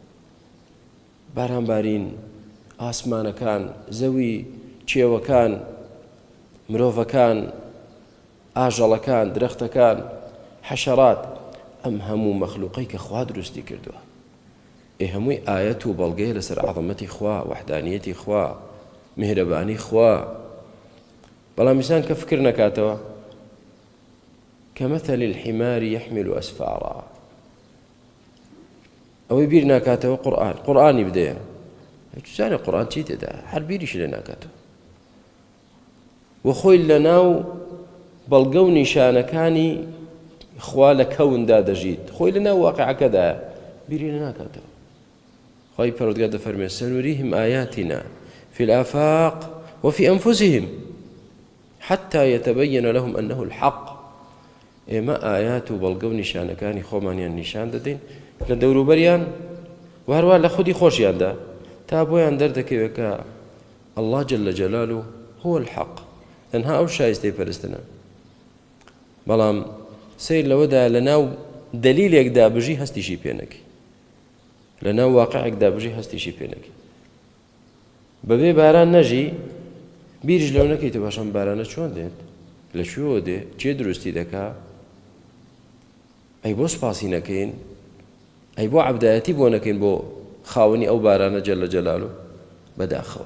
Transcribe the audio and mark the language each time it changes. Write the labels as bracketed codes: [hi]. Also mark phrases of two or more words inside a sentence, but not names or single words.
[ckb] باران ئاسمانەکان، زەوی، کێوەکان، مرۆڤەکان، ئاژەڵەکان، درەختەکان، حەشەرات، ئەم هەموو مەخلوقەی کە خوا دروستی کردووە، هەمووی ئاەت و بەڵگەیە لەسەر عەظەمەتی خوا، وحدانیەتی خوا، میهرەبانی خوا. بەڵام ئینسان کە فکر نەکاتەوە [ar] كمثل الحمار يحمل أسفارا، [ckb] ئەوەی بیر ناکاتەوە قورئانی بدەیە، چزانێ قورئان چی تێدا، هەر بیریش لێ ناکاتەوە. و خۆی لە ناو بەڵگە و نیشانەکانی خوا لە کەوندا دەژیت، خۆی لە ناو واقعەکەدایە، بیری لێ ناکاتەوە. خوای پەروەردگار دەفەرمێ [ar] سەنوریهم آیاتنا في الآفاق وفي أنفسهم حتى يتبين لهم أنه الحق. [ckb] ئێمە ئايات و بەڵگە و نیشانەکانی خۆمانیان نیشان دەدەین لە دەوروبەریان و هەروە لە خودی خۆشیاندا، تا بۆیان دەردەکەوێت کە [ar] الله جل جلاله هو الحق، [ckb] تەنها ئەو شایستەی پەرستنە. بەڵام سیر لەوەدا لە ناو دەلیلێکدا بژی هەستیشی پێنەکەی، لە ناو واقعێکدا بژی هەستیشی پێنەکەی. بەبێ باران نەژی بیرش لەو نەکەیتە باشەم بارانە چۆن دێت، لەکوێوە دێ، چێ دروستی دەکا، ئەی بۆ سوپاسی نەکەین، ئەی بۆ عەبدایەتی بۆ نەکەین بۆ خاوەنی ئەو بارانە جەلە جەلالو بەداخەوە.